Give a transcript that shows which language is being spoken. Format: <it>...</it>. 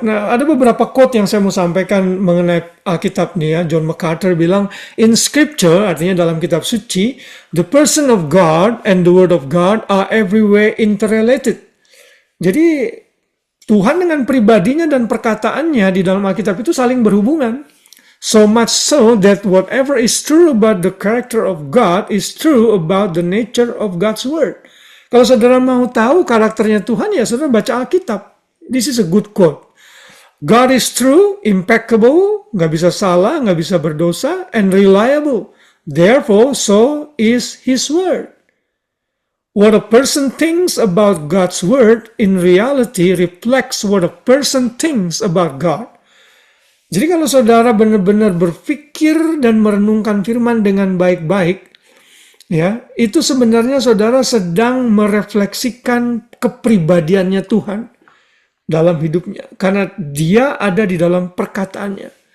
<id>Nah, ada beberapa quote yang saya mau sampaikan mengenai Alkitab nih ya.</id> <en>John MacArthur</en> <id>bilang,</id> <en>in scripture,</en> <id>artinya dalam kitab suci,</id> <en>the person of God and the word of God are everywhere interrelated.</en> <id>Jadi, Tuhan dengan pribadinya dan perkataannya di dalam Alkitab itu saling berhubungan.</id> <en>So much so that whatever is true about the character of God is true about the nature of God's word.</en> <id>Kalau saudara mau tahu karakternya Tuhan, ya saudara baca Alkitab.</id> <en>This is a good quote. God is true, impeccable,</en> <id>nggak bisa salah, nggak bisa berdosa,</id> <en>and reliable. Therefore, so is His word. What a person thinks about God's word in reality reflects what a person thinks about God.</en> <id>Jadi kalau saudara benar-benar berpikir dan merenungkan firman dengan baik-baik, ya, itu sebenarnya saudara sedang merefleksikan kepribadiannya Tuhan dalam hidupnya, karena Dia ada di dalam perkataannya.</id>